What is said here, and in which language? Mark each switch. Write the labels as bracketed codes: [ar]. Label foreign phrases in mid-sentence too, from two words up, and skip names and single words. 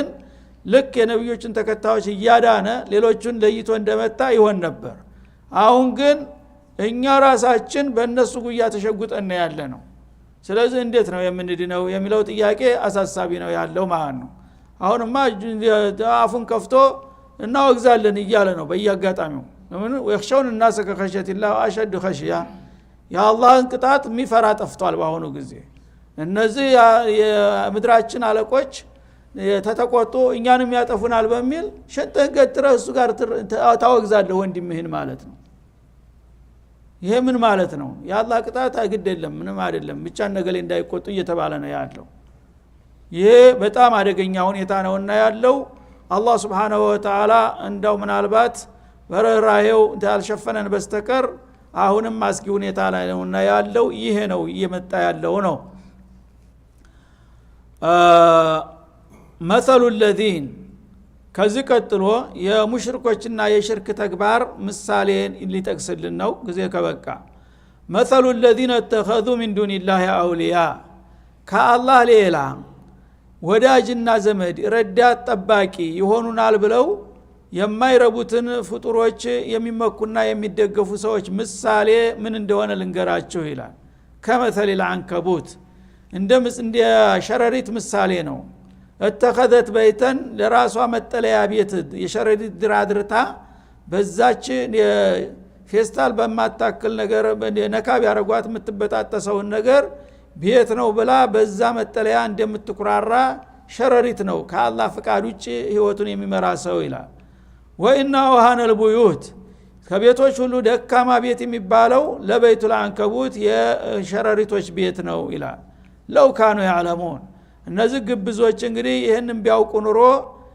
[am] ልክ የነብዮችን ተከታዮች እያዳነ ሌሎቹን ለይቶ እንደመታ ይሆን ነበር። አሁን ግን እኛ ራሳችን በእነሱ ጉያ ተሸጉጠን ያለ ነው። ስለዚህ እንዴት ነው የምንድነው የሚለው ጥያቄ አሳሳቢ ነው ያለው ማለት ነው። አሁንማ አፉን ከፍቶ እናወግዛለን እያለ ነው በየአጋጣሚው። ለምን [ar] ወይخشون الناس كخشيه الله اشد خشيه [am] የአላህን ቅጣት የሚፈራ ጠፍቷል በአሁኑ ጊዜ። እነዚህ የምድራችን አለቆች ተተቆጡ እኛንም ያጠፉናል በሚል ሸንተህ ገትረህ እሱ ጋር ታወግዛለህ ወንድምህን ማለት ነው። ይሄ ምን ማለት ነው? የአላህ ቅጣት አይግደለም ምንም አይደለም ብቻ ነገሌ እንዳይቆጡ እየተባለ ነው ያለው። ይሄ በጣም አደገኛ ሁኔታ ነውና ያለው አላህ [ar] سبحانه وتعالى [am] እንደው ምናልባት በረራየው እንዳልሸፈነን በስተቀር አሁንም አስጊ ሁኔታ ላይ ነውና ያለው ይሄ ነው እየመጣ ያለው ነው። [ar] مثل الذين [am] ከዚህ ቀጥሎ የሙሽሪኮችና የሽርክ ተግባር ምሳሌን ሊጠቅስልን ነው ጊዜ ከበቃ። [ar] مثل الذين اتخذوا من دون الله اولياء [am] ከአላህ ሌላ ወዳጅና ዘመድ ረዳት ጠባቂ ይሆኑናል ብለው የማይረቡትን ፍጡሮች የሚመኩና የሚደገፉ ሰዎች ምሳሌ ምን እንደሆነ ልንገራችሁ ይላል። [ar] ከመثل العنكبوت [am] እንደ ሸረሪት ምሳሌ ነው። [ar] اتخذت بيتن [am] ለራሷ መጠለያ ቤት የሸረሪት ድራድርታ በዛች ፌስታል በማታክል ነገር ነካብ ያረጓት የምትበጣጠሰውን ነገር ቤት ነው ብላ በዛ መጠለያ እንደምትኩራራ ሸረሪት ነው ከአላህ ፍቃድ ውጪ ህይወቱን የሚመራ ሰው ይላል። [ar] وإن أوهن البيوت [am] ከቤቶች ሁሉ ደካማ ቤት የሚባለው [ar] لبيت العنكبوت [am] የሸረሪቶች ቤት ነው ይላል። [ar] لو كانوا يعلمون [am] እነዚህ ግብዞች እንግዲህ ይሄንን ቢያውቁ ኑሮ